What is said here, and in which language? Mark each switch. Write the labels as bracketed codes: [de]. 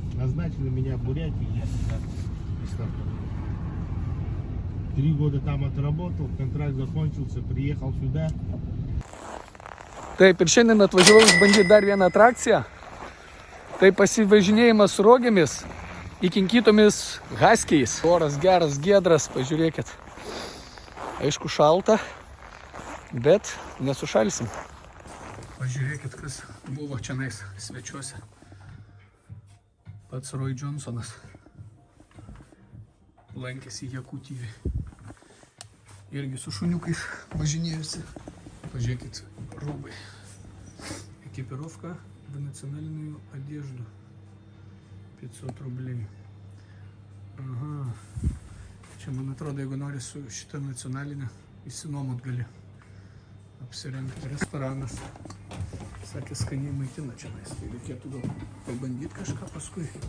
[ru] Назначили меня в Бурятии, я сюда пристав. 3 года там отработал, контракт закончился, приехал сюда. [lt] Taip, ir šiandien atvažiavau išbandyti dar vieną atrakciją. Tai pasivažinėjimas rogėmis įkinkytomis haskiais. Oras geras, giedras, pažiūrėkit. Aišku, šalta, bet nesušalsim. Pažiūrėkit, kas buvo čianais svečiuose. Pats Roy Johnsonas lankėsi Jakutyvį. Irgi su šuniukais važinėjusi. Pažiūrėkit, rūbai. [ru] Экипировка в национальную одежду. 500 рублей. Ага. [lt] Čia, man atrodo, jeigu nori su šitą nacionalinę, įsinuomot gali apsirengti. Restoranas. Sakė, skaniai maitina čia. Tai reikėtų gal pabandyti kažką paskui.